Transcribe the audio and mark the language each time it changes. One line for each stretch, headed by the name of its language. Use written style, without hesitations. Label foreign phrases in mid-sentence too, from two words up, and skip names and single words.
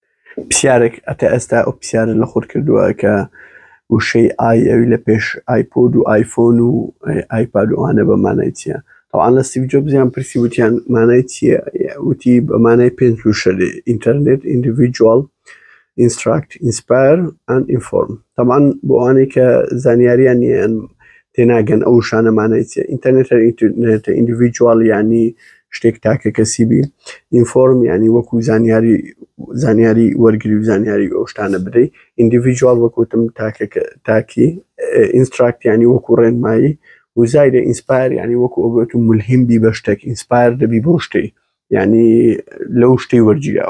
Central Kurdish: پرسیارێک ئەتە ئێستا ئەو پرسیارە لە خۆت کردووە کە وشەی ئای ئەوی لە پێش ئایپۆد و ئایفۆن و ئایپاد وانە بە مانای چییە؟ طبعاً لە ستیڤ جۆبزیان پرسی وتیان مانای چییە؟ وتی بە مانای پێنج وشە
English: Internet, individual, instruct, inspire and inform.
Central Kurdish: طبعا بۆ ئەوانەی کە زانیاریان نیە تێناگەن ئەو شانە مانای چییە.
English: Internet individual
Central Kurdish: یعنی شتێک تاکە کەسی بی، ئینفۆرم یعنی وەکو زانیاری وەرگری و زانیاری ئەو شتانە بدەی، ئیندیڤیدوال وەکوتم تاکی، ئینستراکت یعنی وەکو ڕێنمایی، و زایدە ئینسپایر یعنی وەکو ئەوبێت و ملهم بی بە شتێک، ئینسپایر دەبی بۆ شتەی، یعنی لەو شتەی وەرگیراوە.